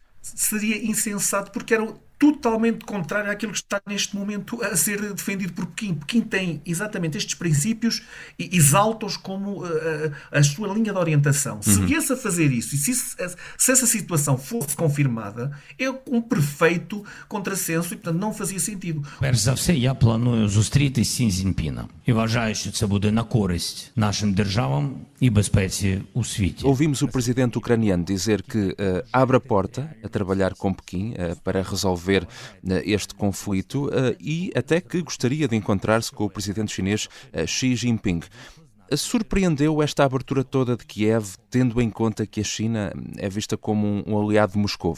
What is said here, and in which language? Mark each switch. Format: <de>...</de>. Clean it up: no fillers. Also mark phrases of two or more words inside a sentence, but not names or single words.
<pt>Seria insensato porque era totalmente contrário àquilo que está neste momento a ser defendido por Pequim. Pequim tem exatamente estes princípios e exalta-os como a sua linha de orientação. Se viesse a fazer isso e se essa situação fosse confirmada, é um perfeito contrassenso e, portanto, não fazia sentido.</pt> <uk>Перш за все, я планую зустрітись з Сі Цзіньпіном і вважаю, що це буде на користь нашим державам і безпеці у світі.</uk> <pt>Ouvimos o presidente ucraniano dizer que abre a porta a trabalhar com Pequim para resolver este conflito e até que gostaria de encontrar-se com o presidente chinês Xi Jinping. Surpreendeu esta abertura toda de Kiev, tendo em conta que a China é vista como um aliado de Moscovo?</pt>